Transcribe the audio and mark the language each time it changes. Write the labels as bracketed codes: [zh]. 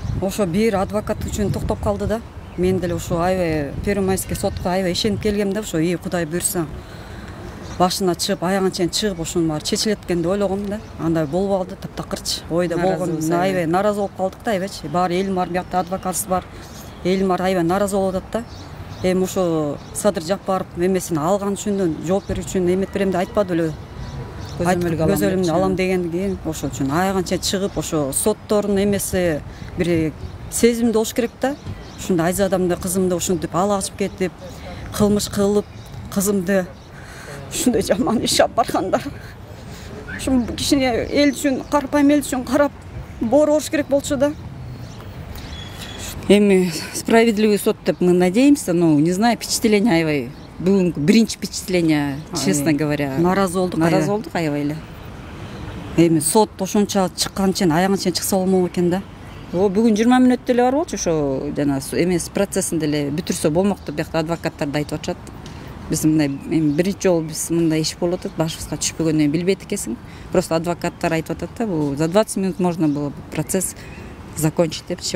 [ky] Ошо бир адвокат үчүн токтоп калды да. Мен деле ошо аябай Первомайский сотко аябай ишенип келгем да, ошо Кудай буйрса башына чыгып, аягына чейин чыгып, ошонун баары чечилет экен деп ойлогом да. Андай болбой калды, таптакырчы. Ойда болгон, аябай нааразы болуп калдык да, аябайчы. Баары элим бар, биякта адвокатыбыз бар. Элим бар, аябай нааразы болуп атат да. Эми ошо Садыр Жапаров эмесин алган үчүн, жооп берүү үчүн эмет берем деп айтпады беле. Көзөлүмдү алам дегенден кийин ошол үчүн аягына чейин чыгып, ошо соттордун эмеси бир сезимдүү болуш керек да. Ушундай Айзадамды, кызымды ушинтип ала качып кетип, кылмыш кылып, кызымды ушундай жаман иш алып баргандар. Ушун кичине эл үчүн, карапайым эл үчүн карап, боор болуш керек болчу да. Эми [ru] справедливый суд [ky] деп [ru] мы надеемся, но не знаю, впечатление [ky] аябай. Бүгүнкү биринчи впечатление, [ru] честно говоря. [ky] Нааразы болдук аябай эле. Эми сот ошонча чыккан чейин, аягына чейин чыкса болмок экен да. Бүгүн 20 мүнөттө эле бар болчу, ошо жана эмес процессинде эле бүтүрсө болмок деп биякта адвокаттар да айтып атышат. Биз мындай биринчи жолу биз мындай иш болуп атат, башыбызга түшпөгөндөн билбейт экенсиң. [ru] Просто [ky] адвокаттар айтып атат да, бул [ru] за 20 минут можно было процесс закончить [ky] депчи.